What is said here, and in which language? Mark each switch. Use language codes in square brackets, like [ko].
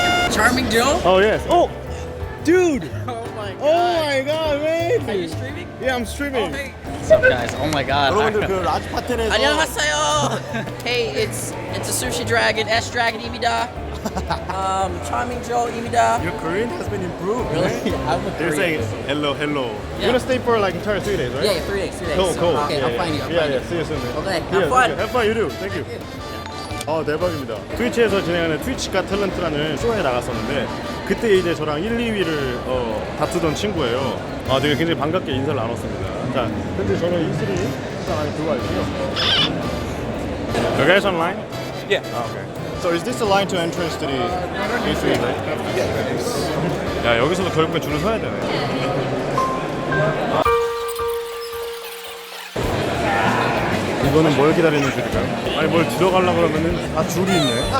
[en] Charming Joe? Oh yes. Oh, dude. Oh my god. Oh my god, man. Are you streaming? Yeah, I'm streaming. Hey. What's up, guys? Oh my god. [ko] 여러분들 그 라지 파텐에서 안녕하세요. [en] Hey, it's a sushi dragon, S dragon입니다. Charming Joe입니다. Your Korean has been improved. Really? I'm a They're saying Korean. hello, hello. Yeah. You're gonna stay for like entire 3 days, right? Yeah, 3 days. 3 days. Cool, cool. Okay, I'll find you. Yeah. See you soon, man. Okay, Yeah, have fun. Have fun, you do. Thank you. [ko] 대박입니다. 트위치에서 진행하는 트위치가 탤런트라는 쇼에 나갔었는데 그때 이제 저랑 1, 2위를 다투던 친구예요. 되게 굉장히 반갑게 인사를 나눴습니다. 자, 현재 저는 E3 안에 들어와 있고요. [en] You guys online? Yeah. Okay. So is this the line to entrance to the E3, right? Yeah. [ko] 야, 여기서도 결국엔 줄을 서야 되네. 이거는 뭘 기다리는 줄일까요? 아니 뭘 들어가려고 그러면은 다 줄이 있네.